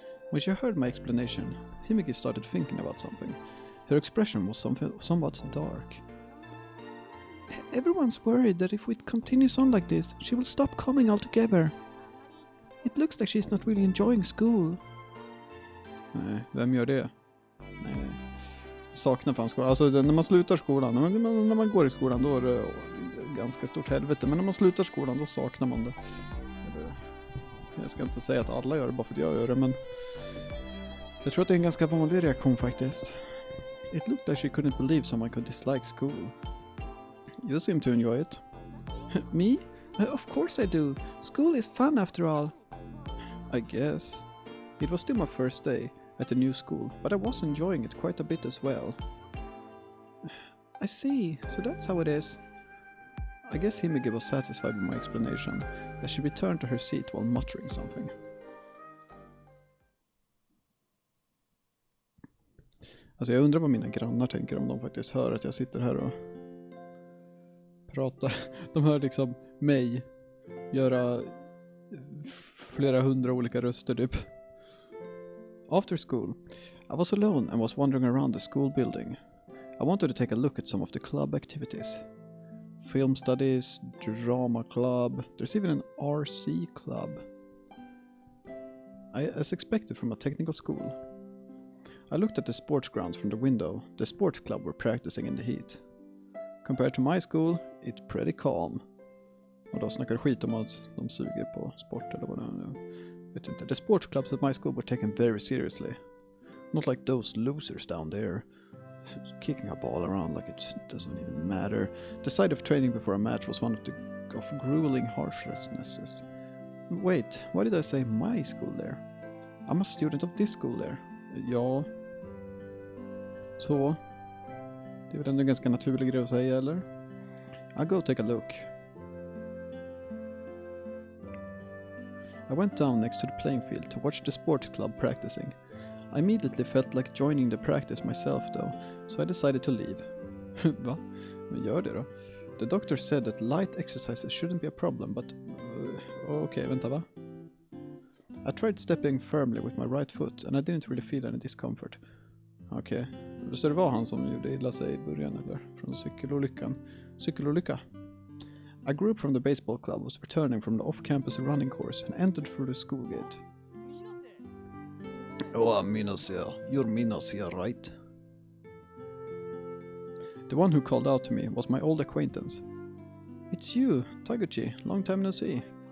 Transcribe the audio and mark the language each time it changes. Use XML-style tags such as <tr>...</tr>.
<en>When she heard my explanation, Himigi started thinking about something. Her expression was somewhat dark. Everyone's worried that if it continues on like this, she will stop coming altogether. It looks like she's not really enjoying school.</en> <sv>Nej, vem gör det? Nej. Saknar fan skolan. Alltså när man slutar skolan, när man går i skolan, då är det ganska stort helvete. Men när man slutar skolan, då saknar man det. Jag ska inte säga att alla gör det bara för att jag gör det, men jag tror att det är en ganska vanlig reaktion faktiskt.</sv> <en>It looked like she couldn't believe someone could dislike school. You seem to enjoy it. Me? Of course I do. School is fun after all. I guess. It was still my first day at the new school, but I was enjoying it quite a bit as well. I see, so that's how it is. I guess Himigi was satisfied with my explanation, as she returned to her seat while muttering something.</en> <sv>Alltså jag undrar vad mina grannar tänker om de faktiskt hör att jag sitter här och pratar. De hör liksom mig göra flera hundra olika röster typ.</sv> <en>After school, I was alone and was wandering around the school building. I wanted to take a look at some of the club activities. Film studies, drama club, there's even an RC club. As expected from a technical school. I looked at the sports grounds from the window. The sports club were practicing in the heat. Compared to my school, it's pretty calm.</en> <sv>Och då snackar skit om att de suger på sport eller vad det är. Vet inte.</sv> <en>The sports clubs at my school were taken very seriously. Not like those losers down there. Kicking a ball around like it doesn't even matter. The sight of training before a match was one of grueling harshness. Wait, why did I say my school there? I'm a student of this school there.</en> <sv>Ja. Så. Det är väl ändå en ganska naturlig grej att säga, eller?</sv> <en>I'll go take a look. I went down next to the playing field to watch the sports club practicing. I immediately felt like joining the practice myself though, so I decided to leave.</en> <sv>Va? Men gör det då.</sv> <en>The doctor said that light exercises shouldn't be a problem, but... okay,</en> <sv>vänta va?</sv> <en>I tried stepping firmly with my right foot and I didn't really feel any discomfort.</en> <sv>Okej. Så det var han som gjorde illa sig i början, eller? Från cykelolyckan. Cykelolykka.</sv> <en>A group from the baseball club was returning from the off-campus running course and entered through the school gate. Oh, Minasia. You're Minasia, right? The one who called out to me was my old acquaintance. It's you, Taguchi. Long time no see.</en>